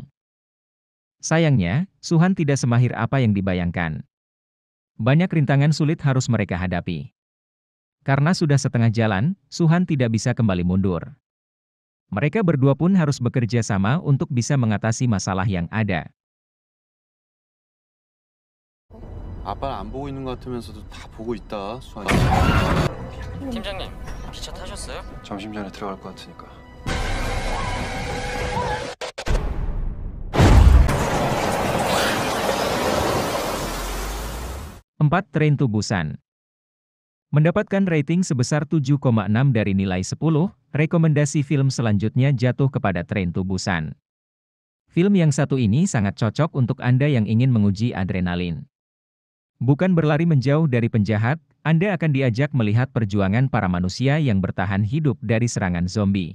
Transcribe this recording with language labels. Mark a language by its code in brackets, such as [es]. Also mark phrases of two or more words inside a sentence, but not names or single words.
[id] Sayangnya, Suhan tidak semahir apa yang dibayangkan. Banyak rintangan sulit harus mereka hadapi. Karena sudah setengah jalan, Suhan tidak bisa kembali mundur. Mereka berdua pun harus bekerja sama untuk bisa mengatasi masalah yang ada. [ko] 아빠는 안 보고 있는 것 같으면서도 다 보고 있다, 수환이. 팀장님, 기차 타셨어요? 점심 전에 들어갈 것 같으니까. [id] 4. Train to Busan. Mendapatkan rating sebesar 7,6 dari nilai 10, rekomendasi film selanjutnya jatuh kepada Train to Busan. Film yang satu ini sangat cocok untuk Anda yang ingin menguji adrenalin. Bukan berlari menjauh dari penjahat, Anda akan diajak melihat perjuangan para manusia yang bertahan hidup dari serangan zombie.